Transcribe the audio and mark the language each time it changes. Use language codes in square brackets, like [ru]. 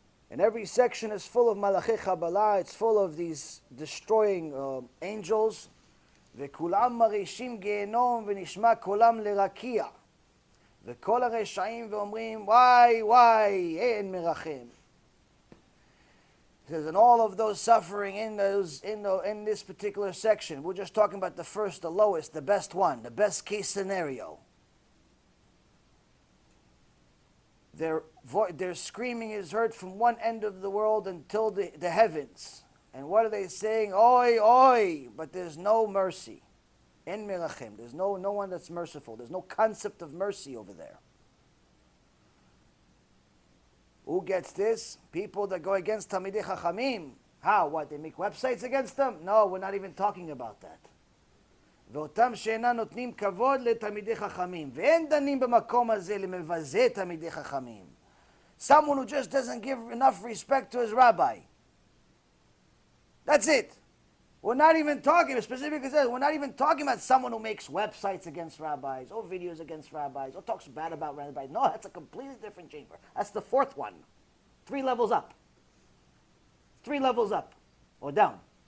[en] And every section is full of Malachei Chabalah, it's full of these destroying angels. [he] וכולם מרעישים גיהנום ונשמע קולם לרקיע. וכל הרשעים ואומרים, [en] why, [he] אין מרחם. [en] It says, and all of those suffering in this particular section, we're just talking about the first, the lowest, the best one, the best case scenario. Their screaming is heard from one end of the world until the heavens. And what are they saying? Oi, oi! But there's no mercy. [he] En mirachem. [en] There's no one that's merciful. There's no concept of mercy over there. Who gets this? People that go against Talmidei Chachamim. How? What? They make websites against them? No, we're not even talking about that. [he] ואותם שאינם נותנים כבוד לתלמידי חכמים, ואין דנים במקום הזה למבזה תלמידי חכמים. [en] Someone who just doesn't give enough respect to his rabbi. That's it. We're not even talking, specifically says, we're not even talking about someone who makes websites against rabbis, or videos against rabbis, or talks bad about rabbis. No, that's a completely different chamber. That's the fourth one. 3 levels up. 3 levels up. Or down.